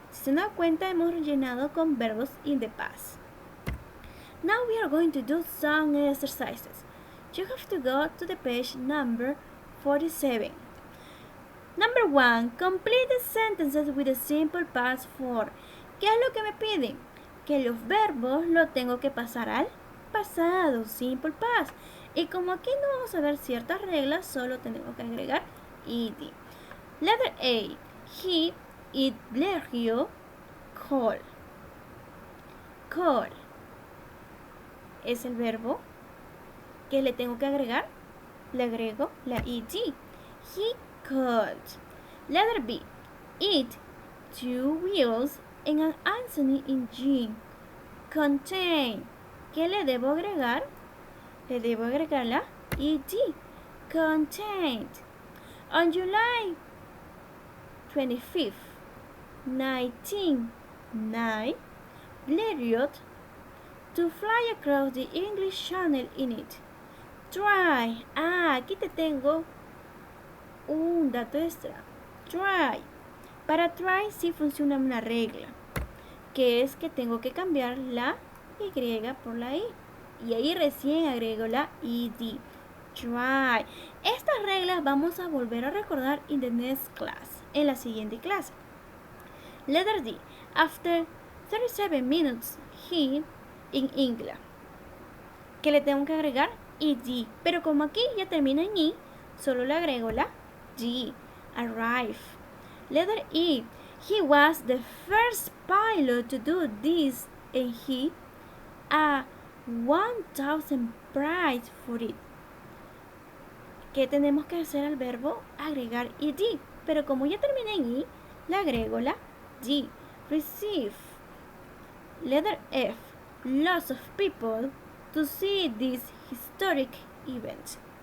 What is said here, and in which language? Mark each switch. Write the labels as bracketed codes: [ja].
[es] Si se dan cuenta, hemos rellenado con verbos [en] in the past. Now we are going to do some exercises. You have to go to the page number 47. Number 1. Complete the sentences with a simple past form. [es] ¿Qué es lo que me piden? Que los verbos lo tengo que pasar al pasado, simple past. Y como aquí no vamos a ver ciertas reglas, solo tenemos que agregar ed. [en] Letter A. He, it, blerio, call. [es] Call es el verbo que le tengo que agregar. Le agrego la ed. [en] He called. Letter B. It, two wheels and an Anthony engine. [es] Contain. ¿Qué le debo agregar? Le debo agregar la ed. [en] Contained. On July 25th, 1909, Blériot to fly across the English Channel in it. Try. [es] Aquí te tengo un dato extra. Try. Para try sí funciona una regla, que es que tengo que cambiar la Y por la I. Y ahí recién agrego la ed. Try. Estas reglas vamos a volver a recordar [en] in the next class, [es] en la siguiente clase. [en] Letter D. After 37 minutes, he in England. [es] ¿Qué le tengo que agregar? ed. Pero como aquí ya termina en I, solo le agrego la D. [en] Arrive. Letter E. He was the first pilot to do this and he a 1000 prize for it. [es] ¿Qué tenemos que hacer al verbo? Agregar ed. Pero como ya termina en I, le agrego la D. [en] Receive. Letter F. Lots of people to see this historic event.